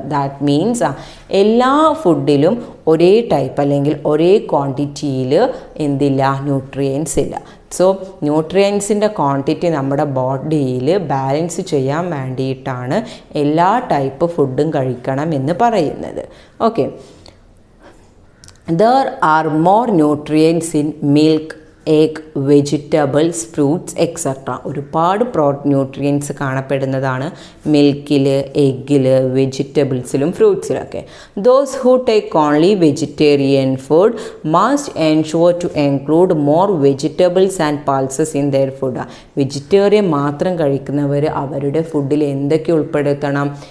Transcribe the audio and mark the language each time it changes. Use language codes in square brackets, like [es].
[en] That means [ml] എല്ലാ ഫുഡിലും ഒരേ type അല്ലെങ്കിൽ ഒരേ ക്വാണ്ടിറ്റിയിൽ എന്തില്ല? ന്യൂട്രിയൻസ് ഇല്ല. സോ ന്യൂട്രിയൻസിൻ്റെ ക്വാണ്ടിറ്റി നമ്മുടെ ബോഡിയിൽ ബാലൻസ് ചെയ്യാൻ വേണ്ടിയിട്ടാണ് എല്ലാ ടൈപ്പ് ഫുഡും കഴിക്കണം എന്ന് പറയുന്നത്. [en] Okay, there are more nutrients in milk, egg, vegetables, fruits etcetera. [ml] ഒരുപാട് nutrients കാണപ്പെടുന്നതാണ് മിൽക്കിൽ, എഗ്ഗിൽ, വെജിറ്റബിൾസിലും ഫ്രൂട്ട്സിലൊക്കെ. [en] Those who take only vegetarian food must ensure to include more vegetables and pulses in their food. [ml] Vegetarian മാത്രം കഴിക്കുന്നവർ അവരുടെ ഫുഡിൽ എന്തൊക്കെ ഉൾപ്പെടുത്തണം?